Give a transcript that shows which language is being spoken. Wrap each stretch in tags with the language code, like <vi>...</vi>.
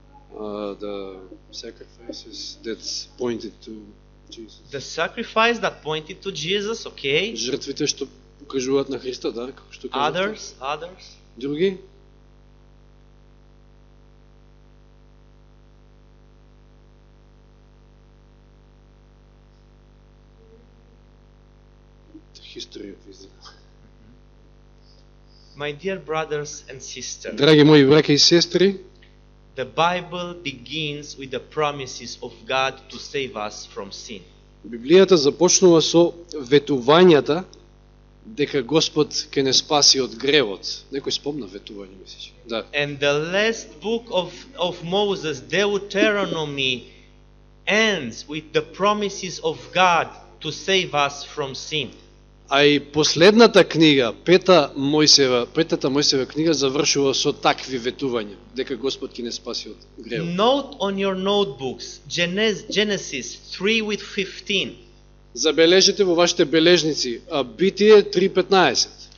<en>the sacrifices that pointed to Jesus. the sacrifice that pointed to Jesus, okay,</en> <mk>Жртвите што покажуваат на Христа, да, како што кажете.</mk> <en>others,</en> <mk>Други?</mk> <en>The history of Israel. my dear brothers and sisters,</en> <mk>Драги мои браќа и сестри,</mk> <en>the Bible begins with the promises of God to save us from sin.</en> <mk>Библијата започнува со ветувањата дека Господ ќе не спаси од гревот. Некој спомна ветување, мислиш? Да.</mk> <en>And the last book of Moses, Deuteronomy, ends with the promises of God to save us from sin.</en> <mk>А и последната книга, петата Мојсева книга завршува со такви ветувања, дека Господ ќе не спаси од гревот.</mk> <en>Note on your notebooks Genesis 3 with 15</en> <mk>Забележете во вашите бележници, Битие 3:15</mk>